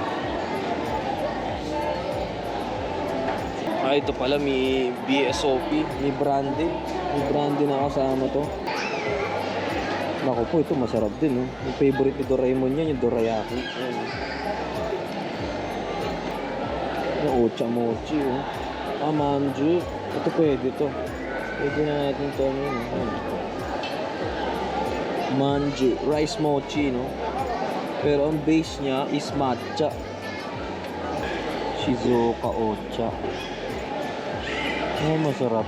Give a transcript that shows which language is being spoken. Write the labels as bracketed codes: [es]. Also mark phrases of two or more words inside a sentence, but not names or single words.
[tl] Ah, ito pala may BSOP, may brandy. May brandy na kasama to. Naku po, ito masarap din. Oh. Yung favorite ni Doraemon yan, yung dorayaki. Ayan. Yung [ja] お茶もち. [tl] Oh. Ah, manju. Ito pwede to. Pwede na natin ito. Manju, rice mochi, no? Pero ang base niya is matcha. Shizuoka ocha. Oh, masarap.